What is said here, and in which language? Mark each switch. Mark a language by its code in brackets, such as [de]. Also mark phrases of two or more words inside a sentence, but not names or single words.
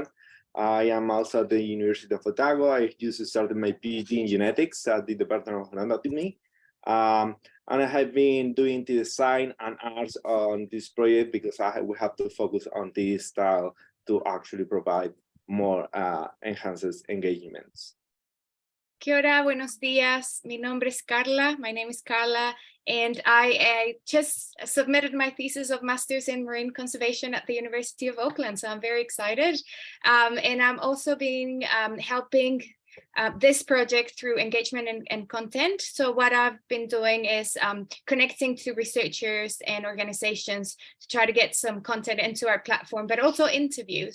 [en] I am also at the University of Otago. I just started my PhD in genetics at the Department of Anatomy. And I have been doing the design and arts on this project because we have to focus on this style to actually provide more enhanced engagements. [mi] Kia ora, [es] buenos dias. Mi nombre es Carla. [en] My name is Carla, and I just submitted my thesis of Masters in Marine Conservation at the University of Auckland, so I'm very excited. And I'm also been helping this project through engagement and content. So what I've been doing is connecting to researchers and organizations to try to get some content into our platform, but also interviews.